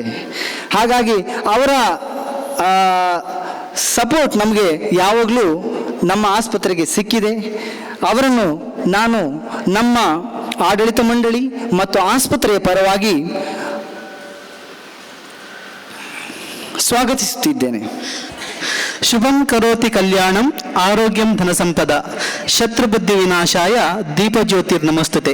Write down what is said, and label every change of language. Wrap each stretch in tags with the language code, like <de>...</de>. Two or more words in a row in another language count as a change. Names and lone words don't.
<kn>ಹಾಗಾಗಿ ಅವರ ಸಪೋರ್ಟ್ ನಮಗೆ ಯಾವಾಗಲೂ ನಮ್ಮ ಆಸ್ಪತ್ರೆಗೆ ಸಿಕ್ಕಿದೆ. ಅವರನ್ನು ನಾನು ನಮ್ಮ ಆಡಳಿತ ಮಂಡಳಿ ಮತ್ತು ಆಸ್ಪತ್ರೆಯ ಪರವಾಗಿ ಸ್ವಾಗತಿಸುತ್ತಿದ್ದೇನೆ.</kn> <sa>ಶುಭಂ ಕರೋತಿ ಕಲ್ಯಾಣಂ ಆರೋಗ್ಯಂ ಧನಸಂಪದ ಶತ್ರುಬುದ್ಧಿ ವಿನಾಶಾಯ ದೀಪಜ್ಯೋತಿರ್ ನಮಸ್ತುತೆ.</sa>